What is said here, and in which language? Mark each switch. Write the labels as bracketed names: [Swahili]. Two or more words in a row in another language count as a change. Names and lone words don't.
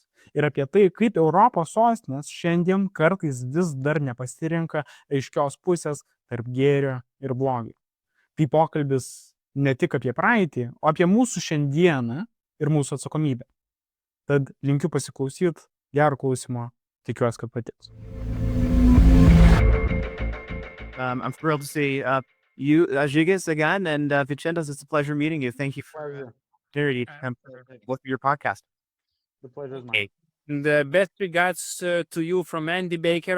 [Lithuanian] Ir apie tai, kaip Europos sostinės šiandien kartais vis dar nepasirinka aiškios pusės tarp gėrio ir blogio. Tai pokalbis ne tik apie praeitį, o apie mūsų šiandieną ir mūsų atsakomybę. Tad linkiu pasiklausyti, gero klausimo, tikiuosi, kad patiks. [English] I'm thrilled to see you, Žygis, again, and Vincentas. It's a pleasure meeting you. Thank you for your podcast. The pleasure is mine. The best regards to you from Andy Baker.